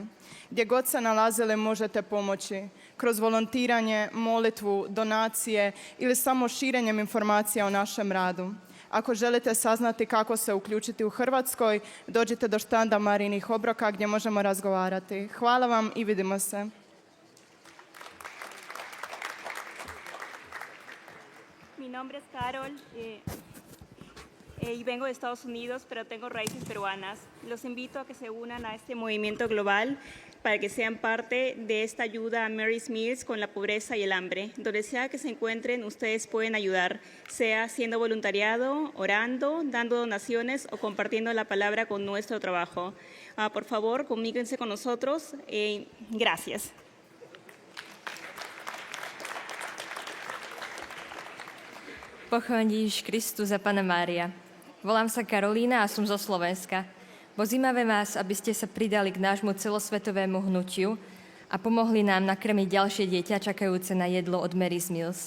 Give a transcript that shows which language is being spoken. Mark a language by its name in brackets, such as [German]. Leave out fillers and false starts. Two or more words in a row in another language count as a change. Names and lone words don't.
[Croatian] Gdje god se nalazili možete pomoći, kroz volontiranje, molitvu, donacije ili samo širenjem informacija o našem radu. Ako želite saznati kako se uključiti u Hrvatskoj, dođite do štanda Marijinih obroka gdje možemo razgovarati. Hvala vam i vidimo se. [Spanish] Mi nombre es Carol y vengo de Estados Unidos, pero tengo raíces peruanas. Los invito a que se unan a este movimiento global. para que sean parte de esta ayuda a Mary's Meals con la pobreza y el hambre. Donde sea que se encuentren, ustedes pueden ayudar, sea haciendo voluntariado, orando, dando donaciones o compartiendo la palabra con nuestro trabajo. Por favor, comuníquense con nosotros. Gracias. [Slovak] Pochváľ Ježiš Kristus a Panna Mária. Volám sa Karolína a som zo Slovenska. Pozývame vás, aby ste sa pridali k nášmu celosvetovému hnutiu a pomohli nám nakrmiť ďalšie dieťa čakajúce na jedlo od Mary's Meals.